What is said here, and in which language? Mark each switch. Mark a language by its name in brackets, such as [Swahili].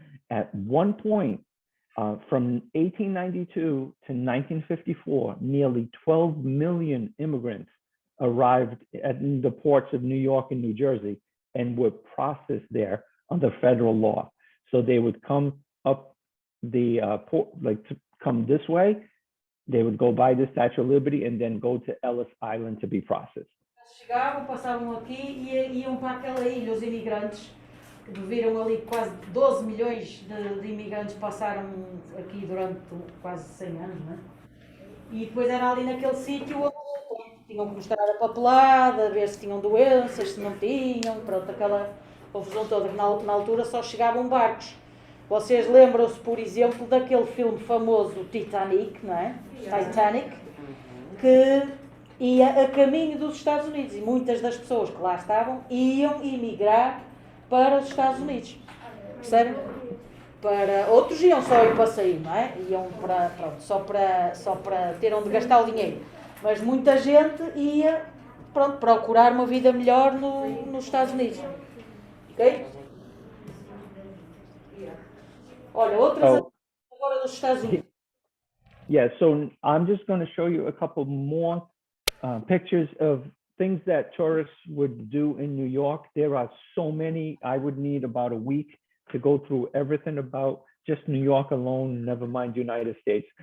[English] At one point, from 1892 to 1954, nearly 12 million immigrants arrived at the ports of New York and New Jersey and were processed there under federal law. So they would come up the port, like to come this way, they would go by the Statue of Liberty and then go to Ellis Island to be processed. [Portuguese] Chegavam, passavam aqui e iam para aquela ilha, os imigrantes. Viram ali quase 12 milhões de imigrantes passaram aqui durante quase 100 anos, não é? E depois era ali naquele sítio onde tinham que mostrar a papelada, ver se tinham doenças, se não tinham, pronto, aquela confusão toda, que na altura só chegavam barcos. Vocês lembram-se, por exemplo, daquele filme famoso Titanic, não é? Titanic, que ia a caminho dos Estados Unidos e muitas das pessoas que lá estavam iam emigrar para os Estados Unidos, percebem? Para outros iam só ir passeio, não é? Iam para, pronto, só para ter onde gastar o dinheiro, mas muita gente ia, pronto, procurar uma vida melhor nos Estados Unidos, ok? Olha, outras agora dos Estados Unidos. [English] Yeah, so I'm just going to show you a couple more pictures of things that tourists would do in New York. There are so many. I would need about a week to go through everything about just New York alone, never mind United States.